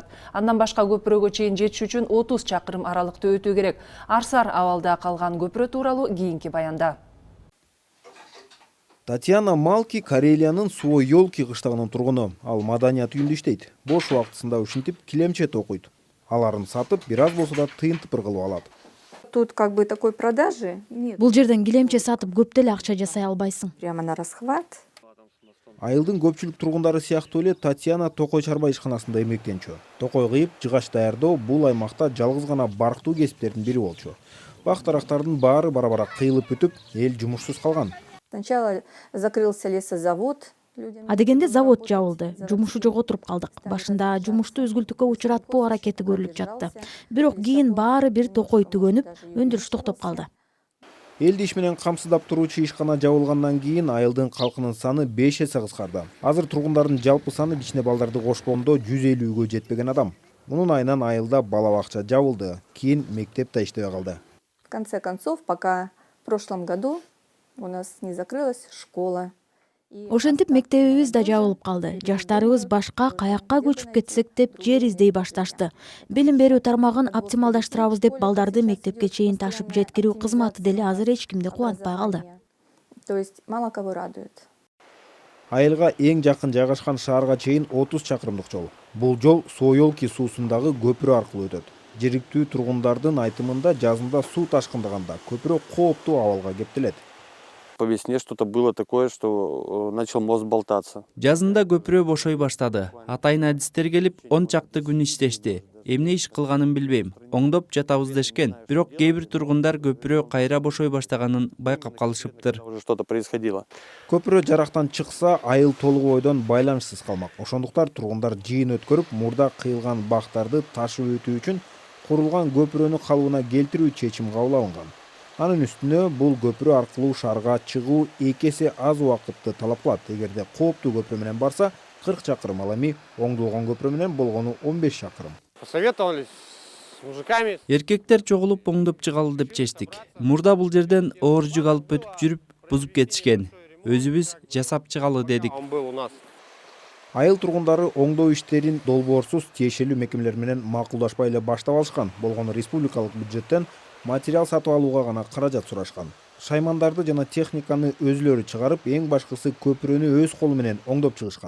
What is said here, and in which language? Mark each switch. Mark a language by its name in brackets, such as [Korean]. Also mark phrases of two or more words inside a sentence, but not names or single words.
[Kyrgyz] Андан башка көпүрөгө чейин жетиш үчүн 30 чакырым аралыкты өтүү керек. Арсар абалда калган көпүрө тууралуу кийинки баянда. Татьяна Малки Карелиянын Суойолки кыштагынын тургуну. Ал маданият үйүндө иштейт. Бош убактысында ушинтип килемче токуйт. Аларын сатып, бир аз болсо да тыйынтыпыр кылып алат. [Russian] Тут как бы такой продажи нет. [Kyrgyz] Бул жерден килемче сатып көп деле акча жасай албайсың. [Russian] Прямо на расхват. [Kyrgyz] Айылдын көпчүлүк тургундары сыяктуу эле Татьяна токой чарба ишканасында эмгектенчү. Токой кыйып, жыгач даярдоо бул аймакта жалгыз гана барктуу кесиптердин бири болчу. Бак-дарактардын баары бара-бара кыйылып бүтүп, эл жумушсуз калган. [Russian] Сначала закрылся лесозавод. [Kyrgyz] Адегенде завод жабылды, жумушу жоготуруп калдык. Башында жумушту үзгүлтүккө учуратпоо аракети көрүлүп жатты. Бирок кийин баары бир токой түгөнүп, өндүрүш токтоп калды. Элди иш менен камсыздап туруучу ишкана жабылгандан кийин айылдын калкынын саны 5 эсе кыскарды. Азыр тургундардын жалпы саны кичине балдарды кошкондо 150гө жетпеген адам. Мунун айынан айылда бала бакча жабылды, кийин мектеп да иштебей калды. [Russian] В конце концов, пока в прошлом году у нас не закрылась школа. [Kyrgyz] Ошентип мектебибиз да жабылып калды. Жаштарыбыз башка каякка көчүп кетсек деп жер издей башташты. Билим берүү тармагын оптималдаштырабыз деп балдарды мектепке чейин ташып жеткирүү кызматы деле азыр эч кимди кубантпай калды. [Russian] То есть мало кого радует. [Kyrgyz] Айылга эң жакын жайгашкан шаарга чейин 30 чакырымдык жол. Бул жол Суойолки суусундагы көпүрө аркылуу өтөт. Жергиликтүү тургундардын айтымында жазында суу ташкындаганда көпүрө кооптуу абалга кептелет. [Russian] По весне что-то было такое, что начал мост болтаться. [Kyrgyz] Жазында көпүрө бошой баштады. Атайын адистер келип 10 чакты күн иштешти. Эмне иш кылганын билбейм. Оңдоп жатабыз дешкен. Бирок кээ бир тургундар көпүрө кайра бошой баштаганын байкап калышыптыр. [Russian] Уже что-то происходило. [Kyrgyz] Көпүрө жарактан чыкса, айыл толугу бойдон байланышсыз калмак. Ошондуктан тургундар жыйын өткөрүп, мурда кыйылган бактарды ташып өтүү үчүн курулган көпүрөнү калыбына келтирүү чечим кабыл алынган. Анын үстүнө бул көпүрө аркылуу шаарга чыгуу 2 эсе аз убакытты талап кылат. Эгерде кооптуу көпүрө менен барса 40 чакырым, ал эми оңдолгон көпүрө менен болгону 15 чакырым. [Russian] Посоветовались с мужиками. [Kyrgyz] Эркектер чогулуп оңдоп чыгалы деп чечтик. Мурда бул жерден оор жүк алып өтүп жүрүп бузуп кетишкен. Өзүбүз жасап чыгалы дедик. [Russian] Он был у нас. [Kyrgyz] Айыл тургундары оңдоо иштерин долбоорсуз тиешелүү мекемелер менен макулдашпай эле баштап алышкан. Болгону республикалык бюджеттен материал сатып алууга гана каражат сурашкан. Шаймандарды жана техниканы өзүлөрү чыгарып, эң башкысы көпүрөнү өз колу менен оңдоп чыгышкан.